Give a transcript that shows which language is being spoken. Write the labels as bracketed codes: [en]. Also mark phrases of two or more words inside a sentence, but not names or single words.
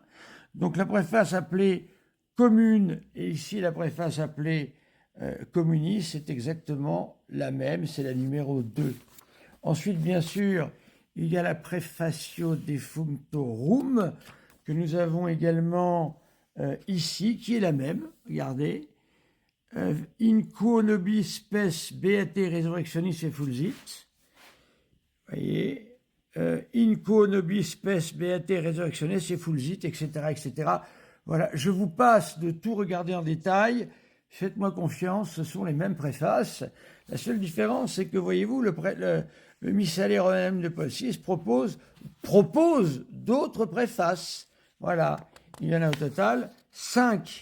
[fr] Donc la préface appelée commune, et ici la préface appelée communis, c'est exactement la même, c'est la numéro 2. Ensuite, bien sûr, il y a la Préfatio Defunctorum, que nous avons également ici, qui est la même, regardez. [la] In quo nobis spes beate resurrectionis effulsit. Voyez. In quo nobis spes beate resurrectionis effulsit, [fr] etc., etc. Voilà, je vous passe de tout regarder en détail. Faites-moi confiance, ce sont les mêmes préfaces. La seule différence, c'est que, voyez-vous, le Missale Romanum de Paul VI propose d'autres préfaces. Voilà, il y en a au total 5.